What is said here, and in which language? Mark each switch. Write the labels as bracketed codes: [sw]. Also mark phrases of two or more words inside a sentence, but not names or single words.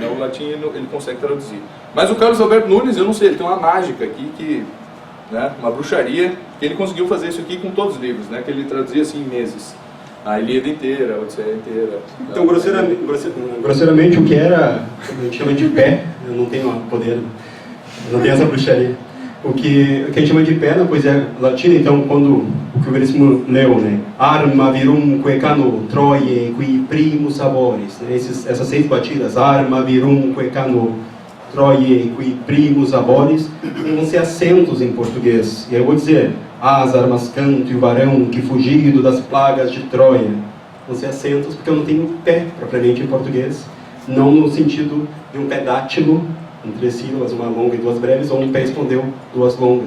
[pt] O latim ele consegue traduzir. Mas o Carlos Alberto Nunes, eu não sei, ele tem uma mágica aqui, né, uma bruxaria, que ele conseguiu fazer isso aqui com todos os livros, né, que ele traduzia assim em meses. A Ilíada inteira, a Odisseia inteira. Então, grosseiramente, o que era, a gente chama de pé, eu não tenho poder, eu não tenho essa bruxaria. O que a gente chama de pé na poesia latina, então, quando o que o Veríssimo leu, né? [la] Arma virumque cano Troie qui primus sabores, né? [pt] Essas 6 batidas, [la] arma virumque cano Troie qui primus sabores, [pt] vão ser acentos em português. E eu vou dizer, as armas canto e o varão que fugido das plagas de Troia. vão ser acentos, porque eu não tenho pé, propriamente, em português. Não no sentido de um pé dátilo, em 3 sílabas, uma longa e 2 breves, ou um pé espondeu, 2 longas.